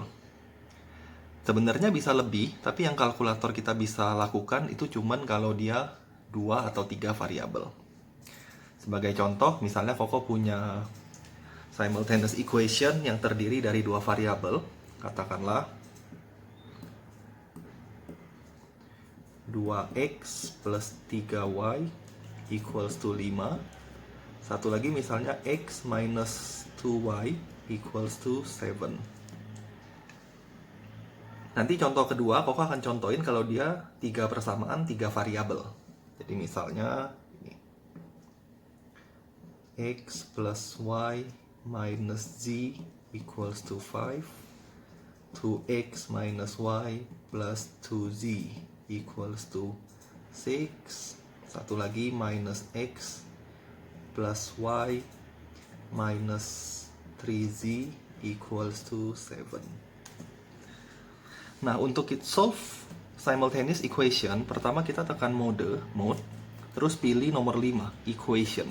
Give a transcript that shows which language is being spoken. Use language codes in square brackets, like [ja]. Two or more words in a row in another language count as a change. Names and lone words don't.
[id] Sebenarnya bisa lebih, tapi yang kalkulator kita bisa lakukan itu cuman kalau dia 2 atau 3 variabel. Sebagai contoh, misalnya Koko punya [en] simultaneous equation [id] yang terdiri dari 2 variabel, katakanlah [en] 2x plus 3y equals to 5. [id] Satu lagi misalnya [en] x minus 2y equals to 7. [id] Nanti contoh kedua, Koko akan contohin kalau dia 3 persamaan 3 variabel. Jadi misalnya ini, [en] x plus y minus z equals to 5, 2x minus y plus 2z equals to 6. [id] Satu lagi [en] minus x plus y minus 3z equals to 7. [id] Nah, untuk [en] solve simultaneous equation, [id] pertama kita tekan mode, terus pilih nomor 5, equation.